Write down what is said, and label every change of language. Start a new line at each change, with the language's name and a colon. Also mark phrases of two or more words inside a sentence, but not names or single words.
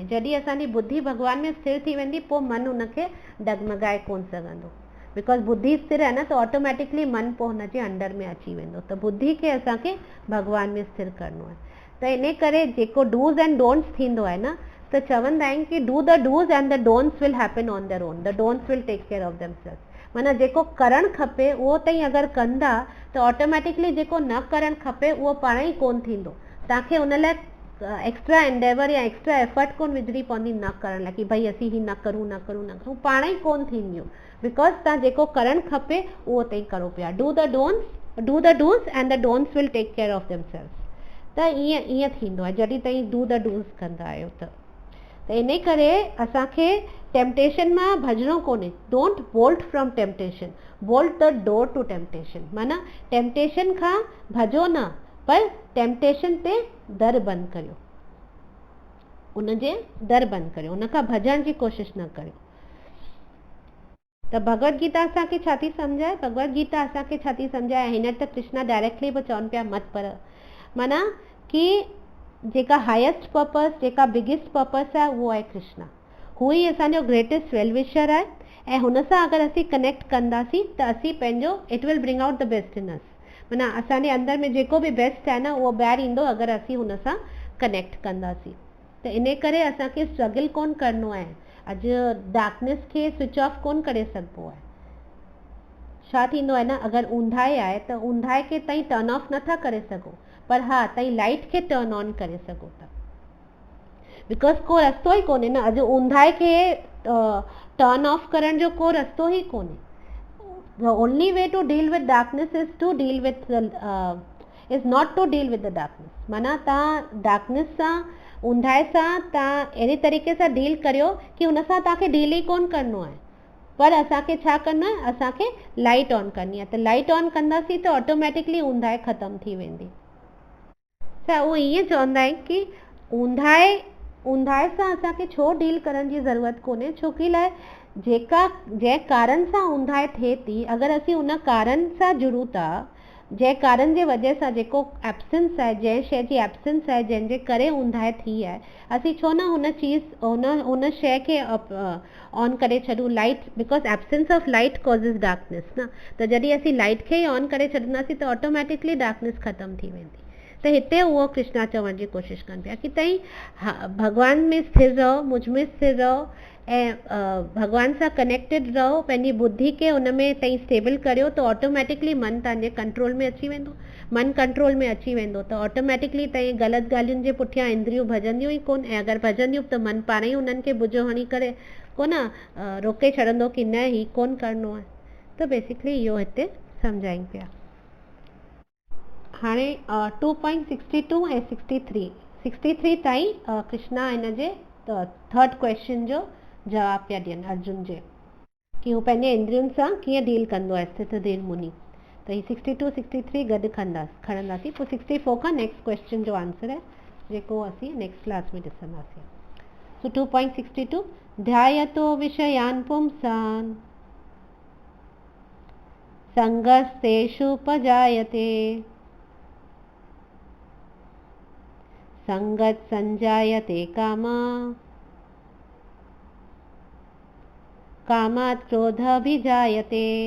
Sindhi: जॾहिं असांजी बुद्धि भॻवान में स्थिर थी वेंदी, पोइ मन उनखे डगमगाए कोन सघंदो, बिकॉज़ बुद्धि स्थिर आहे न, त ऑटोमेटिकली मन पोइ हुनजे अंडर में अची वेंदो। त बुद्धि खे असांखे भॻवान में स्थिर करिणो आहे। त इन करे जेको
English: dos and don'ts
Sindhi: थींदो आहे न, त चवंदा आहिनि कि
English: Do the dos and the don'ts will happen on their own, the don'ts will take care of themselves.
Sindhi: माना जेको करणु खपे उहो ताईं अगरि कंदा त ऑटोमेटिकली जेको न करणु खपे उहो पाण ई कोन थींदो। तव्हांखे हुन लाइ
English: extra endeavour
Sindhi: या
English: extra effort
Sindhi: कोन विझणी पवंदी न करण लाइ, कि भई असीं ही न करूं, पाण ई कोन थींदियूं, बिकॉज़ तव्हां जेको करणु खपे उहो ताईं करो पिया।
English: Do the dos and the don'ts will take care of themselves.
Sindhi: त ईअं थींदो आहे जॾहिं ताईं
English: do the dos
Sindhi: कंदा आहियो त इन करे असांखे टेम्पटेशन मां भॼणो कोन्हे।
English: Don't bolt from temptation, bolt the door to temptation.
Sindhi: माना टेम्पटेशन खां भॼो न, पर टेम्पटेशन ते दर बंदि करियो, उनजे दर बंदि करियो, उनखां भॼण जी कोशिशि न करियो। त भगवत गीता असांखे छा थी सम्झाए, भगवत गीता असांखे छा थी सम्झाए, हिन त कृष्णा डायरेक्टली बि चवनि पिया मत पर, माना कि जेका
English: highest purpose,
Sindhi: जेका
English: biggest purpose
Sindhi: आहे उहो आहे कृष्णा। हू ई असांजो
English: greatest well-wisher
Sindhi: आहे ऐं हुन सां अगरि असीं कनेक्ट कंदासीं त असीं पंहिंजो
English: it will bring out the best in us.
Sindhi: माना असांजे अंदर में जेको बि बेस्ट आहे न उहो ॿाहिरि ईंदो अगरि असीं हुन सां कनेक्ट कंदासीं। त इन करे असांखे स्ट्रगल कोन करिणो आहे। अॼु डार्कनेस खे
English: switch off
Sindhi: कोन करे सघिबो आहे। छा थींदो आहे न, अगरि ऊंधाई आहे त ऊंधाई खे ताईं
English: turn off
Sindhi: नथा करे सघो, पर हा ताईं लाइट खे
English: turn on
Sindhi: करे सघो था, बिकॉज़ को रस्तो ई कोन्हे न। अॼु ऊंधाई खे
English: turn off
Sindhi: करण जो को रस्तो ई कोन्हे।
English: The only way to deal with darkness is to deal with is not to deal with the darkness.
Sindhi: माना तव्हां डार्कनेस सां, ऊंधाई सां तव्हां अहिड़े तरीक़े सां डील करियो कि हुन सां तव्हांखे डील ई कोन करिणो आहे, पर असांखे छा करिणो आहे, असांखे
English: light on
Sindhi: करणी आहे। त
English: light on
Sindhi: कंदासीं त ऑटोमेटिकली ऊंधाई ख़तमु थी वेंदी। त उहो ईअं चवंदा आहिनि कि ऊंधाई सां असांखे छो डील करण जी ज़रूरत कोन्हे, छो कि लाइ जंहिं कारण सां ऊंधाई थिए थी, अगरि असीं उन कारण सां जुड़ूं था, जंहिं कारण जे वजह सां जेको एब्सेंस आहे, जंहिं शइ जी एब्सेंस आहे, जंहिंजे करे ऊंधाई थी आहे, असीं छो न हुन शइ खे ऑन करे छॾूं, लाइट, बिकॉज
English: absence of light causes darkness
Sindhi: न। त जॾहिं असीं लाइट खे ई ऑन करे छॾंदासीं त ऑटोमेटिकली डार्कनेस ख़तमु थी वेंदी। त हिते उहो कृष्णा चवण जी कोशिशि कनि पिया कि तई भगवान में स्थिर रहो, मुझ में स्थिर रहो ऐं भगवान सां कनेक्टेड रहो, पंहिंजी बुद्धि खे उन में तई स्टेबल करियो त ऑटोमेटिकली मन तव्हांजे कंट्रोल में अची वेंदो। मन कंट्रोल में अची वेंदो त ऑटोमेटिकली तई ग़लति ॻाल्हियुनि जे पुठियां इंद्रियूं भॼंदियूं ई कोन, ऐं अगरि भॼंदियूं त मन पाण ई उन्हनि खे बुझो हणी करे कोन रोके छॾंदो कि न ही कोन करिणो आहे। त बेसिकली इहो हिते सम्झाइनि पिया। हाणे 2.62 ऐं 63 ताईं कृष्णा हिन जे
English: third question
Sindhi: जो जवाब पिया ॾियनि अर्जुन जे, कि हू पंहिंजे इंद्रियुनि सां कीअं डील कंदो आहे स्थितधीर मुनि। त ही 62 63 गॾु खणंदासीं। पोइ 64 खां
English: next question
Sindhi: जो आंसर आहे जेको असीं
English: next class
Sindhi: में ॾिसंदासीं।
Sanskrit: सो 2.62 ध्यायतो विषयान् पुंसान् संगस्तेषुपजायते संगत संजायते कामा कामात् क्रोधभिजायते।